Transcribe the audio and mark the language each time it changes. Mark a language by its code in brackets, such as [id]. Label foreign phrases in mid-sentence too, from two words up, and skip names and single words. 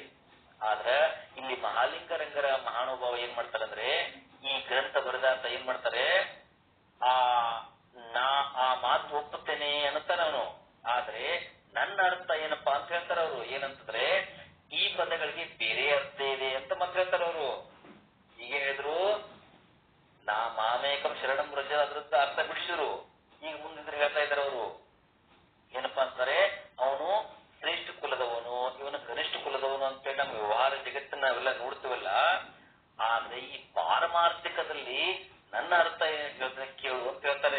[kn] ಆದ್ರ ಇಲ್ಲಿ ಮಹಾಲಿಂಗರಂಗರ ಮಹಾನುಭಾವ ಏನ್ ಮಾಡ್ತಾರಂದ್ರೆ, ಈ ಗ್ರಂಥ ಬರೆದಾತ ಏನ್ ಮಾಡ್ತಾರೆ, ಆ ಮಾತು ಒಪ್ಪುತ್ತೇನೆ ಅನ್ನುತ್ತಾರ ಅವನು. ಆದ್ರೆ ನನ್ನ ಅರ್ಥ ಏನಪ್ಪಾ ಅಂತ ಹೇಳ್ತಾರ ಅವರು. ಏನಂತಂದ್ರೆ ಈ ಪದಗಳಿಗೆ ಬೇರೆ ಅರ್ಥ ಇದೆ ಅಂತ ಮಾತ್ರ ಹೇಳ್ತಾರ ಅವರು. ಈಗ ಹೇಳಿದ್ರು [sa] ಮಾಮೇಕಂ ಶರಣಂ ವ್ರಜ, [kn] ಅದ್ರದ್ದು ಅರ್ಥ ಬಿಡಿಸಿದ್ರು. ಈಗ ಮುಂದಿದ್ರೆ ಹೇಳ್ತಾ ಇದಾರೆ ಅವರು ಏನಪ್ಪಾ ಅಂತಾರೆ, ಅವನು ಶ್ರೇಷ್ಠ ಕುಲದವನು, ಇವನು ಕನಿಷ್ಠ ಕುಲದವನು ಅಂತೇಳಿ ನಮ್ಮ ವ್ಯವಹಾರ ಜಗತ್ತನ್ನ ನಾವೆಲ್ಲ ನೋಡ್ತೀವಲ್ಲ. ಆದ್ರೆ ಈ ಪಾರಮಾರ್ಥಿಕದಲ್ಲಿ ನನ್ನ ಅರ್ಥ ಏನ್ ಕೇಳು ಅಂತ ಹೇಳ್ತಾರೆ.